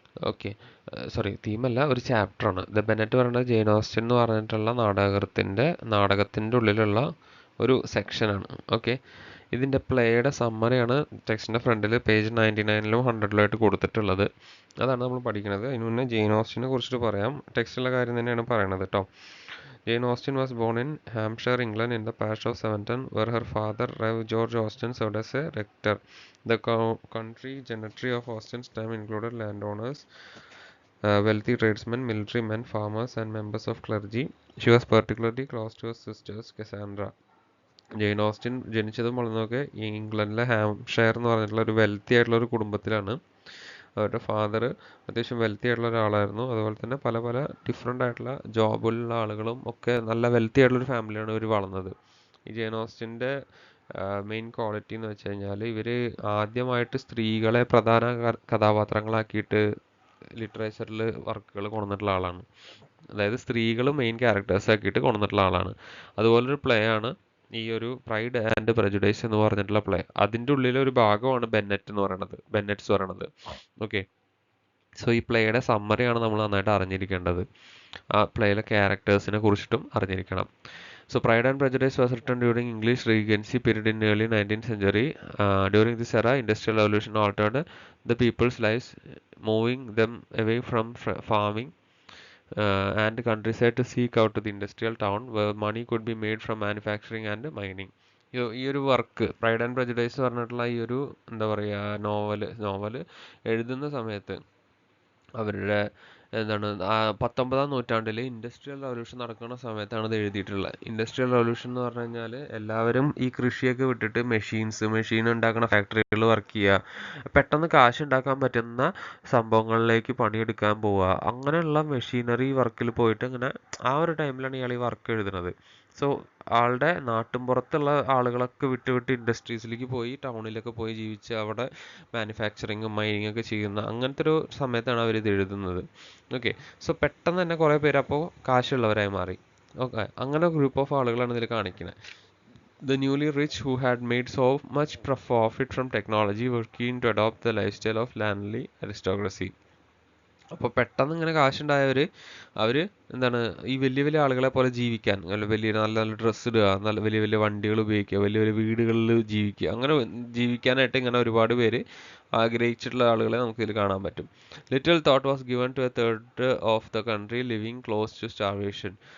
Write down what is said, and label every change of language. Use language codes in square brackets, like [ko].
[ml] Okay, sorry, തീമല്ല, ഒരു ചാപ്റ്ററാണ്. The Bennett പറയുന്നത് ജെയിൻ ഓസ്റ്റൻ എന്ന് പറഞ്ഞിട്ടുള്ള നാടകത്തിൻ്റെ ഉള്ളിലുള്ള ഒരു സെക്ഷനാണ്. ഓക്കെ, ഇതിൻ്റെ പ്ലേയുടെ സമ്മറിയാണ് ടെക്സ്റ്റിൻ്റെ ഫ്രണ്ടിൽ പേജ് 99ലും 100ലും ആയിട്ട് കൊടുത്തിട്ടുള്ളത്. അതാണ് നമ്മൾ പഠിക്കുന്നത്. അതിന് മുന്നേ ജെയിൻ ഓസ്റ്റനെ കുറിച്ചിട്ട് പറയാം. ടെക്സ്റ്റിലുള്ള കാര്യം തന്നെയാണ് പറയണത് കേട്ടോ. [en] Jane Austen was born in Hampshire, England, in the parish of Seventon, where her father, Rev. George Austen, served as a rector. The country gentry of Austen's time included landowners, wealthy tradesmen, military men, farmers, and members of clergy. She was particularly close to her sisters, Cassandra. [ml] Jain Austin ജനിച്ചതും വളർന്നതൊക്കെ ഇംഗ്ലണ്ടിലെ Hampshire എന്ന് പറഞ്ഞിട്ടുള്ള ഒരു wealthy ആയിട്ടുള്ള ഒരു കുടുംബത്തിലാണ്. അവരുടെ father അത്യാവശ്യം വെൽത്തി ആയിട്ടുള്ള ഒരാളായിരുന്നു. അതുപോലെ തന്നെ പല പല ഡിഫറെൻ്റ് ആയിട്ടുള്ള ജോബിലുള്ള ആളുകളും ഒക്കെ നല്ല വെൽത്തി ആയിട്ടുള്ളൊരു ഫാമിലിയാണ് ഇവർ വളർന്നത്. ഈ ജെയിൻ ഓസ്റ്റിൻ്റെ മെയിൻ ക്വാളിറ്റി എന്ന് വെച്ച് കഴിഞ്ഞാൽ ഇവർ ആദ്യമായിട്ട് സ്ത്രീകളെ പ്രധാന കഥാപാത്രങ്ങളാക്കിയിട്ട് ലിറ്ററേച്ചറിൽ വർക്കുകൾ കൊണ്ടുവന്നിട്ടുള്ള ആളാണ്. അതായത് സ്ത്രീകൾ മെയിൻ ക്യാരക്ടേഴ്സ് ആക്കിയിട്ട് കൊണ്ടുവന്നിട്ടുള്ള ആളാണ്. അതുപോലൊരു പ്ലേ ആണ് ഈ ഒരു പ്രൈഡ് ആൻഡ് പ്രജുഡൈസ് എന്ന് പറഞ്ഞിട്ടുള്ള പ്ലേ. അതിൻ്റെ ഉള്ളിലെ ഒരു ഭാഗമാണ് ബെന്നറ്റ്സ് പറയണത്. ഓക്കെ, സോ ഈ പ്ലേയുടെ സമ്മറിയാണ് നമ്മൾ നന്നായിട്ട് അറിഞ്ഞിരിക്കേണ്ടത്. ആ പ്ലേയിലെ ക്യാരക്ടേഴ്സിനെ കുറിച്ചിട്ടും അറിഞ്ഞിരിക്കണം. [en] So Pride and Prejudice was written during English Regency period in early 19th century. During this era, industrial revolution altered the people's lives, moving them away from farming and countryside to seek out the industrial town where money could be made from manufacturing and mining. [ml] ഈ ഒരു work pride and prejudice പറഞ്ഞിട്ടുള്ള ഈ ഒരു എന്താ പറയുക novel എഴുതുന്ന സമയത്ത് അവരുടെ എന്താണ് 19ാം നൂറ്റാണ്ടിൽ ഇൻഡസ്ട്രിയൽ റവല്യൂഷൻ നടക്കുന്ന സമയത്താണ് ഇത് എഴുതിയിട്ടുള്ളത്. ഇൻഡസ്ട്രിയൽ റവല്യൂഷൻ എന്ന് പറഞ്ഞു കഴിഞ്ഞാൽ എല്ലാവരും ഈ കൃഷിയൊക്കെ വിട്ടിട്ട് മെഷീൻ ഉണ്ടാക്കുന്ന ഫാക്ടറികളിൽ വർക്ക് ചെയ്യുക, പെട്ടെന്ന് കാശ് ഉണ്ടാക്കാൻ പറ്റുന്ന സംഭവങ്ങളിലേക്ക് പണിയെടുക്കാൻ പോവുക, അങ്ങനെയുള്ള മെഷീനറി വർക്കിൽ പോയിട്ട് ഇങ്ങനെ ആ ഒരു ടൈമിലാണ് ഇയാൾ ഈ വർക്ക് എഴുതുന്നത്. സോ ആളുടെ നാട്ടിൻപുറത്തുള്ള ആളുകളൊക്കെ വിട്ട് ഇൻഡസ്ട്രീസിലേക്ക് പോയി ടൗണിലൊക്കെ പോയി ജീവിച്ച് അവിടെ മാനുഫാക്ചറിങ്ങും മൈനിങ് ഒക്കെ ചെയ്യുന്ന അങ്ങനത്തെ ഒരു സമയത്താണ് അവരിത് എഴുതുന്നത്. ഓക്കെ, സോ പെട്ടെന്ന് തന്നെ കുറേ പേര് അപ്പോൾ കാശുള്ളവരായി മാറി. ഓക്കെ, അങ്ങനെ ഗ്രൂപ്പ് ഓഫ് ആളുകളാണ് ഇതിൽ കാണിക്കുന്നത്. [en] The newly rich who had made so much profit from technology were keen to adopt the lifestyle of landly aristocracy. [ml] അപ്പോൾ പെട്ടെന്ന് ഇങ്ങനെ കാശുണ്ടായവർ അവർ എന്താണ് ഈ വലിയ വലിയ ആളുകളെ പോലെ ജീവിക്കാൻ, വലിയ നല്ല നല്ല ഡ്രസ്സ് ഇടുക, നല്ല വലിയ വലിയ വണ്ടികൾ ഉപയോഗിക്കുക, വലിയ വലിയ വീടുകളിൽ ജീവിക്കുക, അങ്ങനെ ജീവിക്കാനായിട്ട് ഇങ്ങനെ ഒരുപാട് പേര് ആഗ്രഹിച്ചിട്ടുള്ള ആളുകളെ നമുക്കിതിൽ കാണാൻ പറ്റും. [en] Little thought was given to a third of the country living close to starvation.